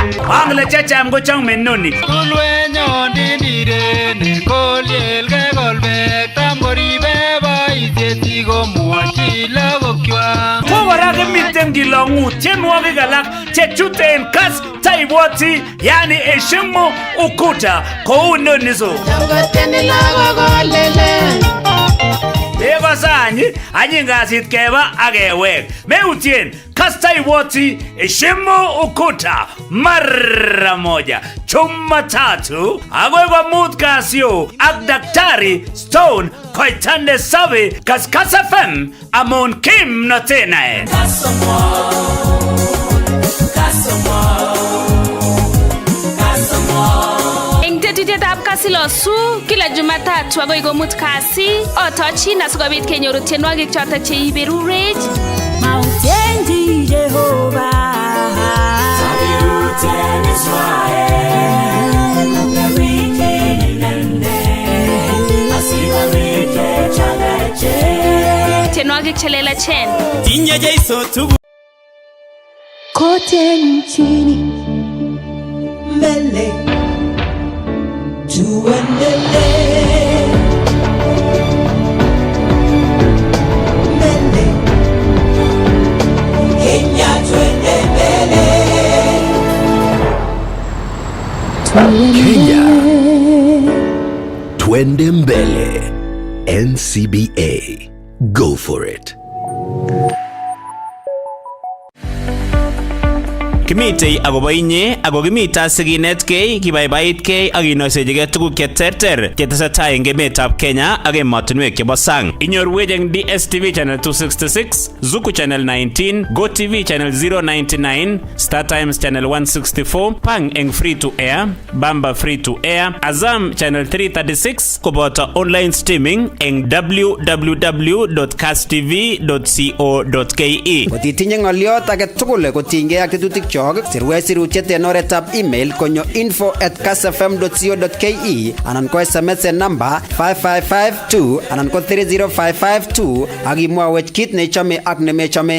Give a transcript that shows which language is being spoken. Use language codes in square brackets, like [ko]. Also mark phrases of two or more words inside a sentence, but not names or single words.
[kln] Angle checham kochang menoni. Tulwenyo ndindire ne kolyelge kolbek tam koribe boisiet komwochi lagokwa. Kora kimiten kilong'ut tienwogik alak chechuten kas taibwoti [sw] yani heshimu ukuta [kln] kou nonizo. Chamgoteni lagok olele. Ego sanyi anyi ngasit keba akewek. Meutien kasta ibwoti [sw] heshimu ukuta mara moja. [kln] Jumatatu agoi komut kasio ak Daktari Stone koitande sabe Kass FM amon kim notenae. Tetutietab Kasilosu kila Jumatatu agoi komut kasi otochin asikobit kenyoru tienwogik chotok cheiberurech. [en] Mountain Jehovah. Salute Israel. [kln] Tienwogik chelelachen. Tinye Jesu tugu. [sw] Kote nchini mbele tuendelee, mbele Kenya tuende mbele, Kenya tuende mbele. [en] NCBA, go for it. [kln] Kimitei akobo inye ako kimita sikinetkei kibaibaitkei ak kinoisechigei tuguk cheterter chetesetai eng emetab Kenya ak emotinwek chebo sang. Inyorwech eng DSTV channel 266, Zuku channel 19, GoTV channel 099, Star Times channel 164, Pang eng [en] free to air, [kln] Bamba [en] free to air, [kln] Azam channel 336 koboto [en] online streaming [kln] eng www.kasstv.co.ke. Kotitinye ng'oliot age tugul kotinygei ak tetutik sirwech sirutiet en oretab email konyo info@kassfm.co.ke anan ko SMS en number 5552 anan ko 30552 ak imwawech kit nechome ak nemechome.